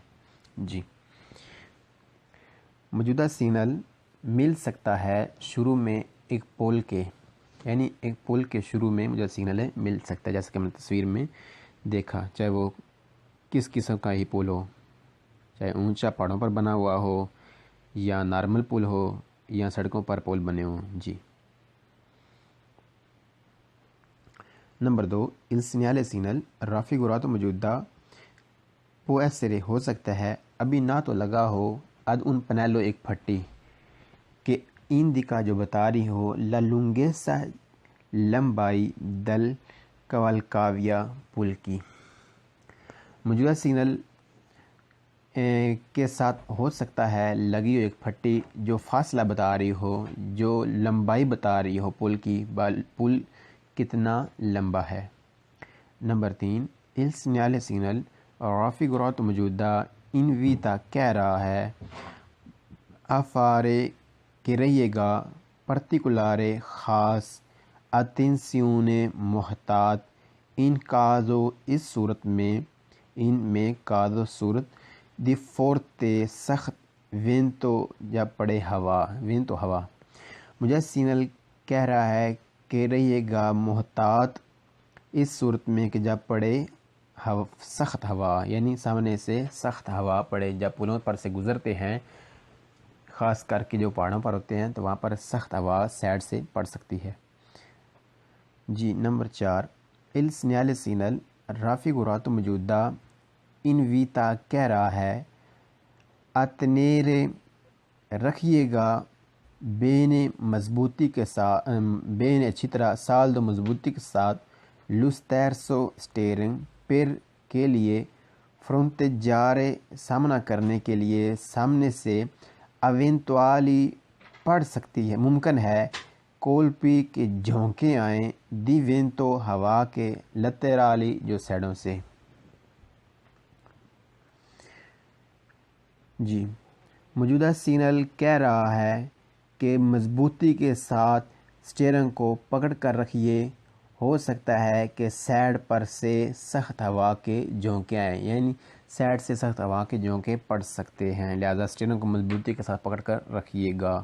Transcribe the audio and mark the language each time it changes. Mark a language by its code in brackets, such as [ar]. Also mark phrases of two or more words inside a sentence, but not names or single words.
[ur] جی موجودہ سگنل مل سکتا ہے شروع میں ایک پول کے، یعنی ایک پل کے شروع میں موجودہ سگنل مل سکتا ہے، جیسا کہ ہم نے تصویر میں دیکھا، چاہے وہ کس قسم کا ہی پل ہو، چاہے اونچا پہاڑوں پر بنا ہوا ہو، یا نارمل پل ہو، یا سڑکوں پر پل بنے ہوں۔ جی نمبر 2، [it] il segnale signal raffigurato [ur] موجودہ [it] può essere [ur] ہو سکتا ہے، ابھی نہ تو لگا ہو [it] ad un pannello [ur] ایک پھٹی، کہ indica جو بتا رہی ہو [it] la lunghezza [ur] لمبائی [it] del cavalcavia [ur] پل کی۔ موجودہ سگنل کے ساتھ ہو سکتا ہے لگی ہوئی ایک پھٹی جو فاصلہ بتا رہی ہو، جو لمبائی بتا رہی ہو پل کی، پل کتنا لمبا ہے۔ نمبر 3، [it] il segnale signal raffigurato [ur] موجودہ [it] in vita [ur] کہہ رہا ہے [it] a fare [ur] کہ رہیے گا particolare خاص attenzione محتاط [it] in caso [ur] اس صورت میں، ان میں caso صورت [it] di forte [ur] سخت vento یا پڑے ہوا، vento ہوا۔ مجھے سگنل کہہ رہا ہے کہ رہیے گا محتاط اس صورت میں کہ جب پڑے سخت ہوا، یعنی سامنے سے سخت ہوا پڑے، جب پلوں پر سے گزرتے ہیں خاص کر کے جو پہاڑوں پر ہوتے ہیں تو وہاں پر سخت ہوا سائڈ سے پڑ سکتی ہے۔ جی نمبر 4، [it] il segnale signal raffigurato [ur] موجودہ [it] in vita [ur] کہہ رہا ہے a tenere رکھیے گا بینے مضبوطی کے ساتھ، بینے اچھی طرح سالدو مضبوطی کے ساتھ [it] lo stesso steering [ur] پر کے لیے fronteggiare سامنا کرنے کے لیے، سامنے سے eventuali پڑ سکتی ہے، ممکن ہے colpi کے جھونکے آئیں [it] di vento [ur] ہوا کے laterali جو سائڈوں سے۔ جی موجودہ سگنل کہہ رہا ہے کہ مضبوطی کے ساتھ سٹیئرنگ کو پکڑ کر رکھیے، ہو سکتا ہے کہ سائڈ پر سے سخت ہوا کے جھونکے آئیں، یعنی سائڈ سے سخت ہوا کے جھونکے پڑ سکتے ہیں، لہذا سٹیئرنگ کو مضبوطی کے ساتھ پکڑ کر رکھیے گا۔